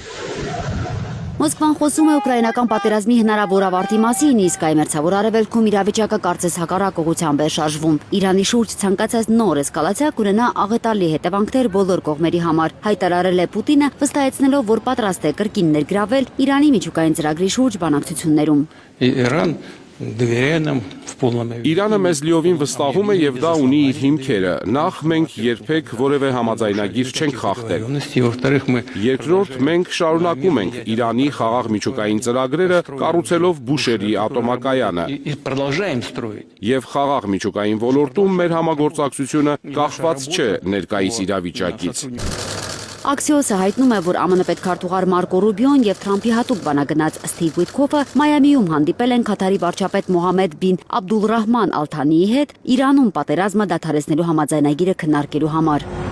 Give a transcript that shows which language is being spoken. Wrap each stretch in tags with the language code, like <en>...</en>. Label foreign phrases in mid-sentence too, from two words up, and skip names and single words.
<hy>Մոսկվան խոսում է ուկրաինական պատերազմի հնարավոր ավարտի մասին, իսկ այմերձավոր արևելքում իրավիճակը կարծես հակառակ ուղղությամբ է շարժվում։ Իրանի շուրջ ցանկացած նոր էսկալացիա կունենա աղետալի հետևանքներ բոլոր կողմերի համար, հայտարարել է Պուտինը, վստահեցնելով, որ պատրաստ է կրկին ներգրավել Իրանի միջուկային ծրագրի շուրջ բանակցություններում։</hy> <ru>Иран, доверяя нам в полном...</ru> <hy>Իրանը մեզ լիովին վստահում է եւ դա ունի իր հիմքերը։ Նախ մենք երբեք որևէ համաձայնագիր չենք խախտել։</hy> <ru>Во-вторых, мы...</ru> <hy>Երկրորդ, մենք շարունակում ենք Իրանի խաղաղ միջուկային ծրագրերը, կառուցելով Բուշերի ատոմակայանը։</hy> <ru>И продолжаем строить.</ru> <hy>Եվ խաղաղ միջուկային ոլորտում մեր համագործակցությունը կախված չէ ներկայիս իրավիճակից։ Աքսիոսը հայտնում է, որ ԱՄՆ պետքարտուղար Մարկո Ռուբիոն եւ Թրամփի հատուկ բանագնաց Սթիվ Ուիթքոֆը Մայամիում հանդիպել են Քաթարի վարչապետ Մոհամմեդ բին Աբդուլռահման Ալ-Թանիի հետ Իրանում պատերազմը դադարեցնելու համաձայնագիրը քննարկելու համար։</hy>